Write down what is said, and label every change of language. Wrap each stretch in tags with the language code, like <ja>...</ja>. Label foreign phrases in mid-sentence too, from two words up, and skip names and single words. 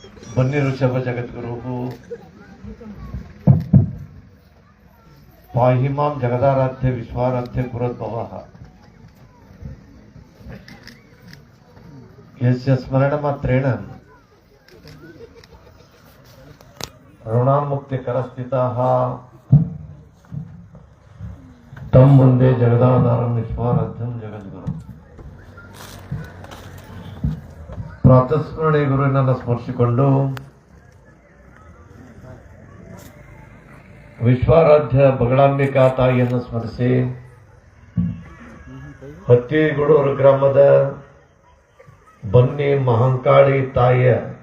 <sa>बन्नी ऋषभ जगद्गुरु पाहिमां जगदाराध्य विश्वाराध्य गुरुद्भवः यस्य स्मरणमात्रेण ಋಣಾನ್ಮುಕ್ತಿಕರಸ್ಥಿತಾಃ ತಂ ಮುಂದೆ ಜಗದಾಧಾರಂ ವಿಶ್ವಾರಾಧ್ಯಂ ಜಗದ್ಗುರು.</sa> <kn>ಪ್ರಾತಸ್ಮರಣೆ ಗುರುವಿನನ್ನು ಸ್ಮರಿಸಿಕೊಂಡು ವಿಶ್ವಾರಾಧ್ಯ ಬಗಳಾಂಬಿಕಾ ತಾಯಿಯನ್ನು ಸ್ಮರಿಸಿ ಹತ್ತಿಗೂಡೂರು ಗ್ರಾಮದ ಬನ್ನಿ ಮಹಂಕಾಳಿ ತಾಯಿಯ</kn>